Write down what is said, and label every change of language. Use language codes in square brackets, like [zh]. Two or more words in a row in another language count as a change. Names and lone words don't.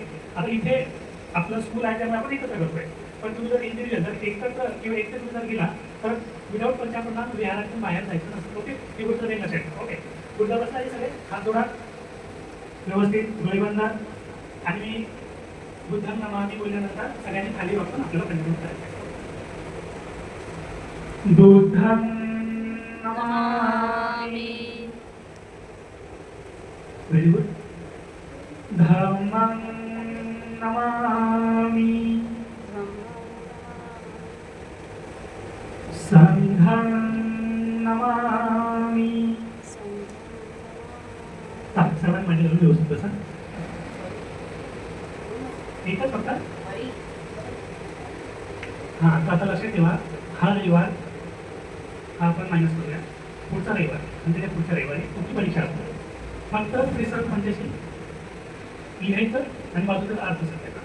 [mr] आता इथे आपलं स्कूल आहे त्यामुळे आपण एकत्र करतोय, पण तुम्ही जर इंडिव्हिज्युअल जर एकत्र किंवा एकत्र जर गेला तर विदाऊट पंचप्रणाम विहारातून बाहेर जायचं नसतं. ओके. ही गोष्ट नाही लक्षात ठेवा. ओके. पुढचा बसला सगळे हात जोडा व्यवस्थित, डोळे बंद आणि बुद्धं नमामि बोलल्यानंतर सगळ्यांनी खाली वापरून आपल्याला कंटिन्यू करायचं आहे. [pi] बुद्धं नमामि. [en] very good. [pi] धम्मं नमामि. संघं नमामि. [mr] सर्वांनी माझ्या घरून व्यवस्थित बसा. एकच फक्त हां. आता लक्षात ठेवा, हा रविवार हा आपण मायनस करूया. पुढचा रविवार म्हणजे त्या पुढच्या रविवारी तुमची परीक्षा असते. फक्त त्रिसर्ग पंचशील लिहायचं आणि बाजूचा अर्थ सांगायचा.